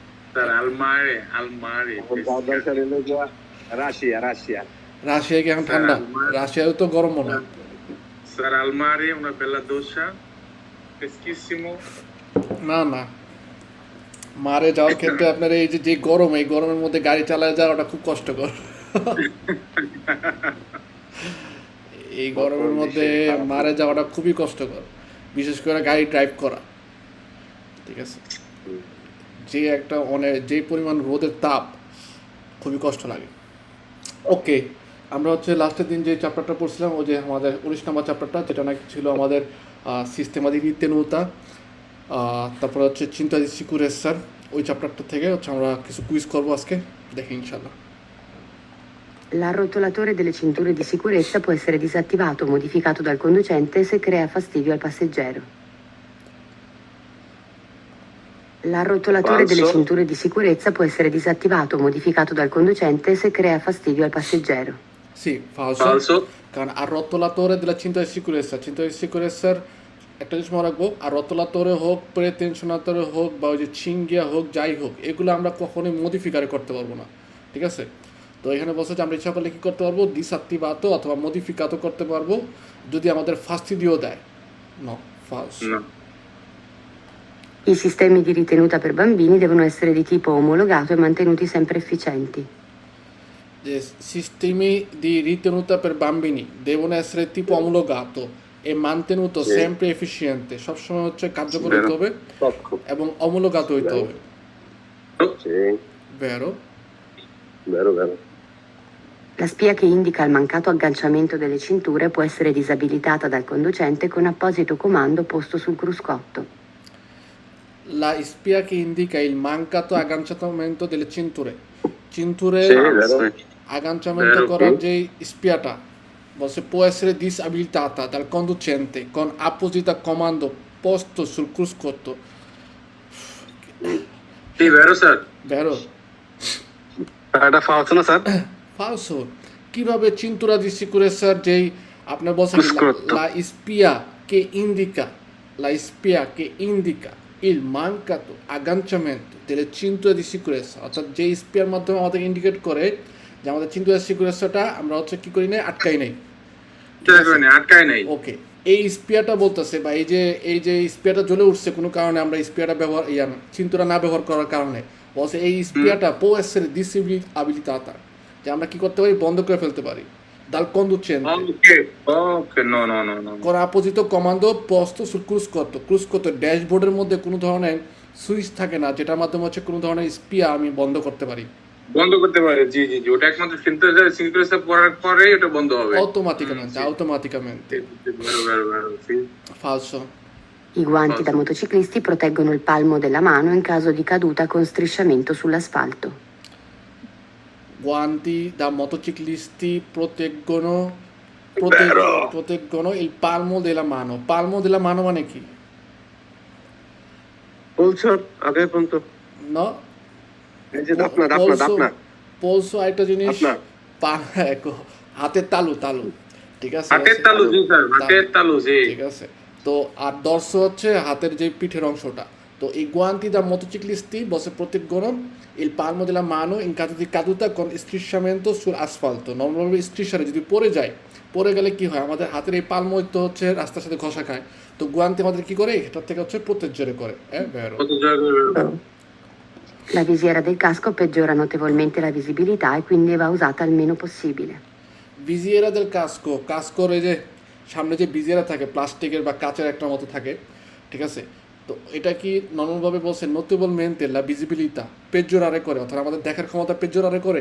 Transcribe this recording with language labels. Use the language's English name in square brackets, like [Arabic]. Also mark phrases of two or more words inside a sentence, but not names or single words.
[Bangla] স্যার আলমারি আলমারি যাওয়ার দরকার হলো যে রাশিয়া রাশিয়া রাশিয়া কি এখন স্যার ঠান্ডা? আলমারি রাশিয়াও তো গরম মনে হয়। স্যার আলমারি [Italian] una bella doccia freschissimo [Bangla] না না, মারে যাওয়ার ক্ষেত্রে আপনার এই যে যে গরম, এই গরমের মধ্যে গাড়ি চালায় যাওয়াটা খুব কষ্টকর। এই গরমের মধ্যে মারে যাওয়াটা খুবই কষ্টকর, বিশেষ করে গাড়ি ড্রাইভ করা। ঠিক আছে, যে একটা অনেক যে পরিমাণ রোদের তাপ, খুবই কষ্ট লাগে। ওকে, আমরা হচ্ছে লাস্টের দিন যে চ্যাপ্টারটা পড়ছিলাম, ওই যে আমাদের 19 নম্বর চ্যাপ্টারটা, যেটা নাকি ছিল আমাদের [Italian] sistema di ritenuta, [Bangla] তারপরে হচ্ছে [Italian] cintura di sicurezza, [Bangla] ওই চ্যাপ্টারটা থেকে হচ্ছে আমরা কিছু কুইজ করবো আজকে, দেখি ইনশাল্লাহ। [Italian] L'arrotolatore delle cinture di sicurezza può essere disattivato o modificato dal conducente se crea fastidio al passeggero. L'arrotolatore delle Falso. cinture di sicurezza può essere disattivato o modificato dal conducente se crea fastidio al passeggero. sì falso, falso [Bangla] কারণ [Italian] arrotolatore della cintura di sicurezza, cintura di sicurezza [Bangla] র একটা জিনিস মনে রাখবো, আর রত্তলাতরে হোক, প্রেটেনশনাতরে হোক, বা ওই যে চিঙ্গিয়া হোক, যাই হোক, এগুলো আমরা কখনোই মডিফিকারে করতে পারবো না। ঠিক আছে, তো এখানে বলছে যে আমরা ইচ্ছা করলে কী করতে পারবো, ডিসঅ্যাক্টিভাতো অথবা মডিফিকাতো করতে পারবো, যদি আমাদের ফাস্টিডিও দেয়। [Italian] no, falso. no I sistemi di ritenuta per bambini devono essere di tipo omologato e mantenuti sempre efficienti. যে sistemi di ritenuta per bambini devono essere tipo omologato e mantenuto Sì. sempre efficiente, [Bangla] সবসময় হচ্ছে কার্যকর [Italian] Vero. [Bangla] হতে হবে [Italian] Tocco. [Bangla] এবং omologato হইতে হবে। [Italian] Sì, Vero? vero, vero. La spia che indica il mancato agganciamento delle cinture può essere disabilitata dal conducente con apposito comando posto sul cruscotto. La spia che indica il mancato agganciamento delle cinture. Cinture Sì, vero. agganciamento Vero. [Bangla] করার যে স্পিয়াটা বলছে [Italian] può essere disabilitata dal conducente con apposito comando posto sul cruscotto. sì vero স্যার Vero? [Bangla] এটা ফালসো না স্যার? [Italian] ফালসো। [Bangla] কিভাবে [Italian] cintura di sicurezza [Bangla] যেই আপনার বলছেন [Italian] Cruscotto. la spia che indica la spia che indica il mancato agganciamento delle cinture di sicurezza, [Bangla] অর্থাৎ যে স্পিয়ার মাধ্যমে আমাদের ইন্ডিকেট করে যে আমাদের [Italian] cintura sicurezza [Bangla] আমরা হচ্ছে কি করি না, আটকাই নাই। আটকায় নাই ওকে, এই স্পিয়ারটা বলতেছে, বা এই যে স্পিয়ারটা জ্বলে উঠছে কোনো কারণে, আমরা স্পিয়ারটা ব্যবহার চিন্তুরা না ব্যবহার করার কারণে, বলছে এই স্পিয়ারটা [Italian] può essere disabilitata, [Bangla] যে আমরা কি করতে পারি, বন্ধ করে ফেলতে পারি [Italian] dal conducente [English] okay okay no no no no [Italian] con apposito comando posto sul cruscotto. [Bangla] cruscotto ড্যাশবোর্ডের মধ্যে কোনো ধরনের সুইচ থাকে না, যেটার মাধ্যমে হচ্ছে কোনো ধরনের স্পিয়া আমি বন্ধ করতে পারি বন্ধ করতে পারে জি জি জি ওটা একমাত্র সিনক্রেসার পড়ার পরে ওটা বন্ধ হবে [Italian] automaticamente vero vero vero sì falso. I guanti da motociclisti proteggono il palmo della mano in caso di caduta con strisciamento sull'asfalto. Guanti da motociclisti Vero. proteggono il palmo della mano. Palmo della mano [Bangla] মানে কি? বলছো আগে পর্যন্ত [Italian] No? [Bangla] এই যে দাপনা দাপনা দাপনা পোলসো আরেকটা জিনিস, আপনার। হাতের তালু, ঠিক আছে, হাতের তালু জি স্যার হাতের তালু জি ঠিক আছে। তো আর দর্শ হচ্ছে হাতের যে পিঠের অংশটা। তো এই [Italian] guanti da motociclisti proteggono il palmo della mano in caso di caduta con strisciamento sull'asfalto. [Bangla] নর্মালি স্ট্রিশারে যদি পড়ে গেলে কি হয়, আমাদের হাতের এই পালমো তো হচ্ছে রাস্তার সাথে ঘষা খায়, তো গুয়ান্তি আমাদের কি করে, এটার থেকে হচ্ছে প্রোটেক্ট করে। হ্যাঁ, ভেরো। কত জায়গায় [Italian] La visiera del casco peggiora notevolmente la visibilità e quindi va usata il meno possibile. visiera del casco [Bangla] এই যে সামনে যে ভিজিয়েরা থাকে প্লাস্টিকের বা কাচের একটা মতো থাকে, ঠিক আছে, তো এটা কি নর্মালভাবে বলছে [Italian] notevolmente la visibilità peggiorare [Bangla] করে, অর্থাৎ আমাদের দেখার ক্ষমতা পেজোরারে করে।